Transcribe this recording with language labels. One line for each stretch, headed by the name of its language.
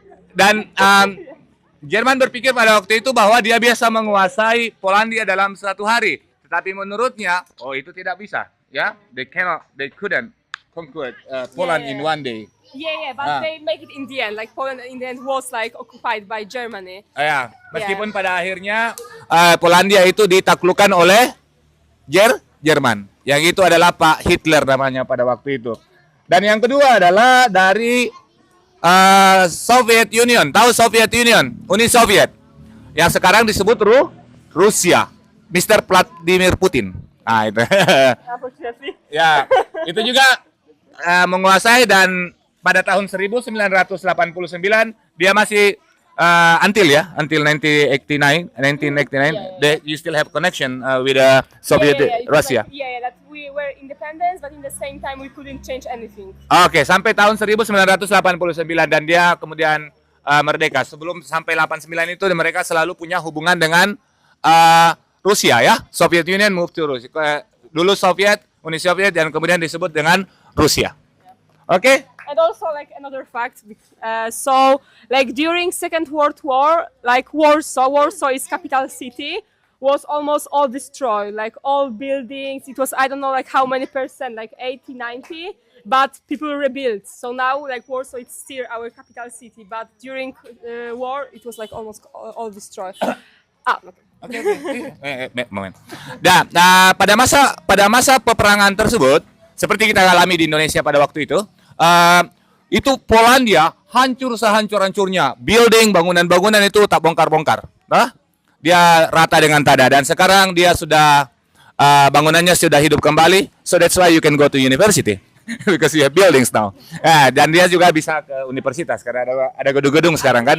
Indonesian: Dan Jerman berpikir pada waktu itu bahwa dia biasa menguasai Polandia dalam 1 hari. Tetapi menurutnya, itu tidak bisa.
English: Ya, they couldn't conquer Poland in 1 day. Yeah, but they make it in the end. Poland in the end was occupied by Germany.
Indonesian: Ya, meskipun pada akhirnya Polandia itu ditaklukkan oleh Jerman. Yang itu adalah Pak Hitler namanya pada waktu itu. Dan yang kedua adalah dari Soviet Union. Tahu Soviet Union? Uni Soviet. Yang sekarang disebut Rusia. Mr. Vladimir Putin. Nah, itu. Ya, itu juga menguasai, dan pada tahun 1989 dia masih
English: until 1989 you still have connection with Soviet Russia. That we were independent, but in the same time we couldn't change anything.
Indonesian: Oke, sampai tahun 1989 dan dia kemudian merdeka. Sebelum sampai 89 itu mereka selalu punya hubungan dengan Rusia ya.
English: Soviet Union move to Rusia.
Indonesian: Dulu Soviet, Uni Soviet, dan kemudian disebut dengan Rusia. Oke?
English: And also another fact, so during Second World War, Warsaw is capital city, was almost all destroyed, like all buildings. It was, I don't know, like how many percent, like 80, 90, but people rebuilt. So now, like Warsaw, it's still our capital city, but during war, it was like almost all destroyed. Okay. Moment.
Indonesian: Pada masa peperangan tersebut, seperti kita alami di Indonesia pada waktu itu Polandia hancur sehancur-hancurnya. Building, bangunan-bangunan itu tak bongkar-bongkar. Nah, dia rata dengan tanah dan sekarang dia sudah bangunannya sudah hidup kembali.
English: So that's why you can go to university because you have buildings now.
Indonesian: Dan dia juga bisa ke universitas karena ada gedung-gedung sekarang kan.